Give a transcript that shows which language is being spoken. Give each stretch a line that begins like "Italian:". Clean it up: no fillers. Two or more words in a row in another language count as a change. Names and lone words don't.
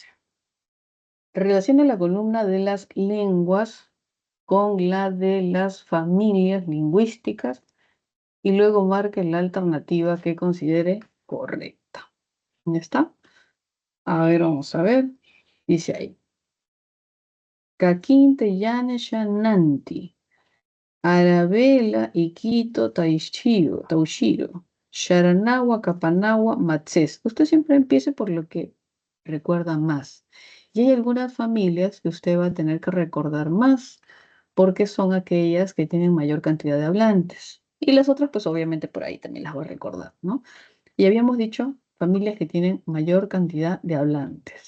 Spanish: Relaciona la columna de las lenguas con la de las familias lingüísticas y luego marque la alternativa que considere correcta. ¿Ya está? A ver, vamos a ver. Dice ahí. Kakinte Yanesha Nanti. Arabela, Iquito, Taushiro, Sharanawa, Kapanawa, Matses. Usted siempre empiece por lo que recuerda más. Y hay algunas familias que usted va a tener que recordar más, porque son aquellas que tienen mayor cantidad de hablantes. Y las otras, pues obviamente por ahí también las voy a recordar, ¿no? Y habíamos dicho familias que tienen mayor cantidad de hablantes.